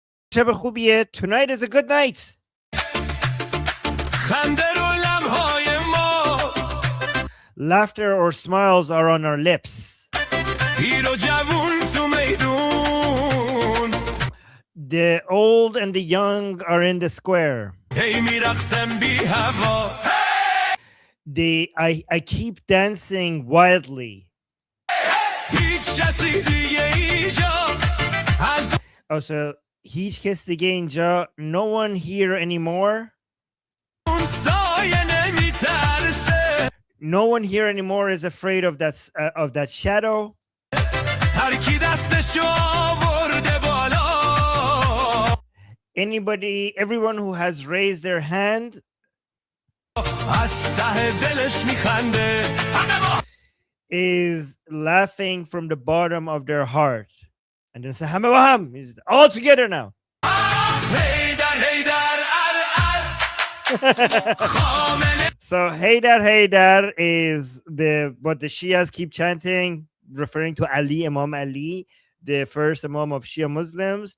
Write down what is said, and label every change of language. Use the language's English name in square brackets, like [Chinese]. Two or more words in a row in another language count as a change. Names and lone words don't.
[Persian] شب خوبیه. [English] Tonight is a good night. Laughter or smiles are on our lips. The old and the young are in the square. I keep dancing wildly. Also, [Persian] هیچ کس دیگه اینجا, [English] no one here anymore. No one here anymore is afraid of that shadow. Everyone who has raised their hand is laughing from the bottom of their heart. And then say, [Persian] همه با هم, [English] is all together now. So Haydar is what the Shias keep chanting, referring to Ali, Imam Ali, the first Imam of Shia Muslims.